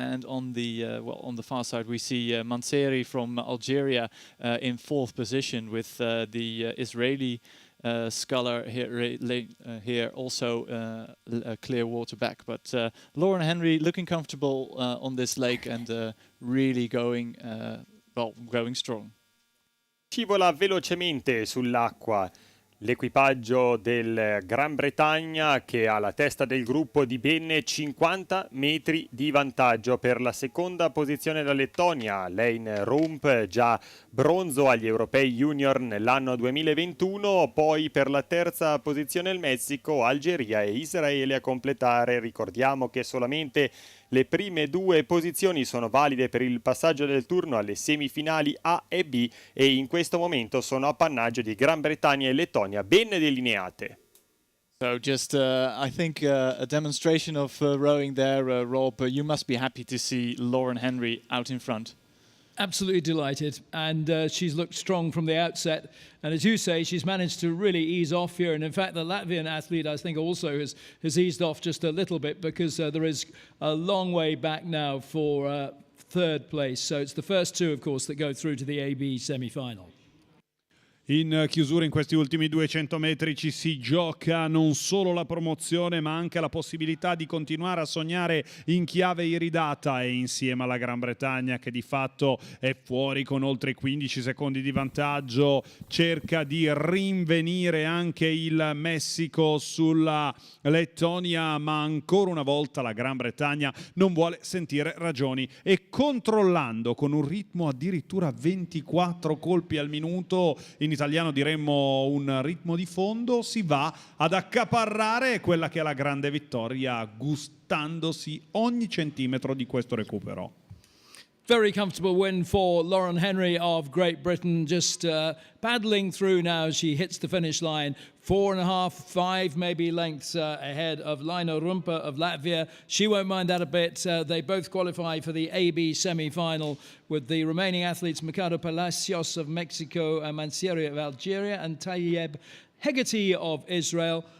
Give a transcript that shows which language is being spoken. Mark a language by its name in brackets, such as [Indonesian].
[English] And on the on the far side, we see Manseri from Algeria in 4th position with the Israeli sculler here also clear water back, but Lauren Henry looking comfortable on this lake and really going strong. [Italian] Scivola velocemente sull'acqua l'equipaggio del Gran Bretagna, che ha la testa del gruppo di ben 50 metri di vantaggio. Per la seconda posizione la Lettonia, Lane Rump, già bronzo agli Europei Junior nell'anno 2021, poi per la terza posizione il Messico, Algeria e Israele a completare. Ricordiamo che solamente le prime 2 posizioni sono valide per il passaggio del turno alle semifinali A e B, e in questo momento sono appannaggio di Gran Bretagna e Lettonia ben delineate. [English] So just, I think, a demonstration of rowing there, Rob. You must be happy to see Lauren Henry out in front. Absolutely delighted, and she's looked strong from the outset. And as you say, she's managed to really ease off here. And in fact, the Latvian athlete, I think, also has eased off just a little bit, because there is a long way back now for 3rd place. So it's the first 2, of course, that go through to the AB semi-final. [Italian] In chiusura, in questi ultimi 200 metri ci si gioca non solo la promozione, ma anche la possibilità di continuare a sognare in chiave iridata, e insieme alla Gran Bretagna, che di fatto è fuori con oltre 15 secondi di vantaggio, cerca di rinvenire anche il Messico sulla Lettonia, ma ancora una volta la Gran Bretagna non vuole sentire ragioni, e controllando con un ritmo addirittura 24 colpi al minuto, in italiano diremmo un ritmo di fondo, si va ad accaparrare quella che è la grande vittoria, gustandosi ogni centimetro di questo recupero. [English] Very comfortable win for Lauren Henry of Great Britain, just paddling through now as she hits the finish line. 4.5, 5 maybe lengths ahead of Lina Rumpa of Latvia. She won't mind that a bit. They both qualify for the AB semi-final, with the remaining athletes Mercado Palacios of Mexico, Manseri of Algeria, and Tayeb Hegarty of Israel.